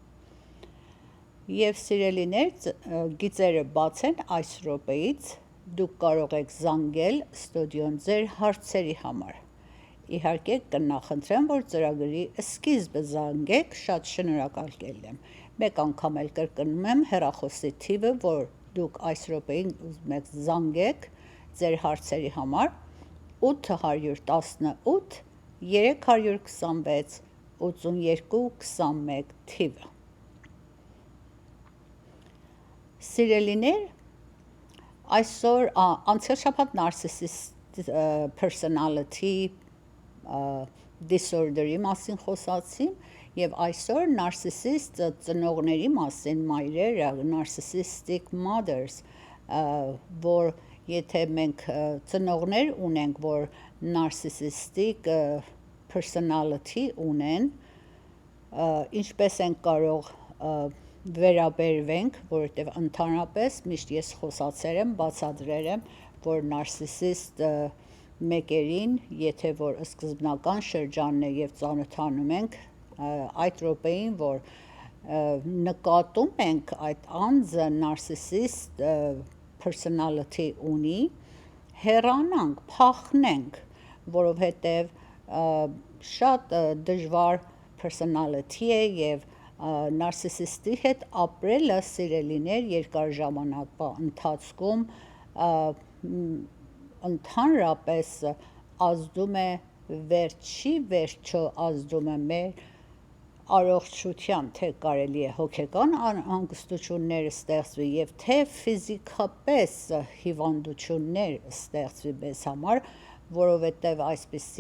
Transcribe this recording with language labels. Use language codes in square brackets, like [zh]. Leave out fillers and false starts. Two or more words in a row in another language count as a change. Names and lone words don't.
[hy] Եվ սիրելիներ, գիծերը բաց են այս րոպեից, դուք կարող եք զանգել ստուդիոն ձեր հարցերի համար։ Իհարկե կնախընտրեմ, որ ծրագրի սկիզբը զանգեք, շատ շնորհակալ կլինեմ։ Մեկ անգամ էլ կրկնում եմ հեռախոսի թիվը, որ դուք այս րոպեին ուզում եք զանգեք ձեր հարցերի համար 818 326 8221 թիվը։ Սիրելիներ, այսօր անցյալ շաբաթ [en] narcissist personality disorder- [hy] ի մասին խոսացի և այսօր narcissist ծնողների մասին, մայրերը, [en] narcissistic mothers, [hy] որ եթե մենք ծնողներ ունենք, որ [en] narcissistic personality [hy] ունեն, ինչպես են կարող վերաբերվենք, որովհետև ընդհանրապես միշտ ես խոսացել եմ, բացատրել եմ, որ narcissist մեկերին, եթե որ սկզբնական շրջանն է և ծանոթանում ենք, այդ րոպեին, որ նկատում ենք այդ անձը [en] narcissist personality [hy] ունի, հեռանանք, փախնենք, որովհետև շատ դժվար personality է և narcissist-ի հետ ապրելը սիրելիներ երկար ժամանակվա ընթացքում ընդհանրապես ազդում է վերջի վերջո ազդում է մեր առողջության, թե կարելի է հոգեկան անհանգստություններ ստեղծվի և թե ֆիզիկապես հիվանդություններ ստեղծվի մեզ համար, որովհետև այսպիսի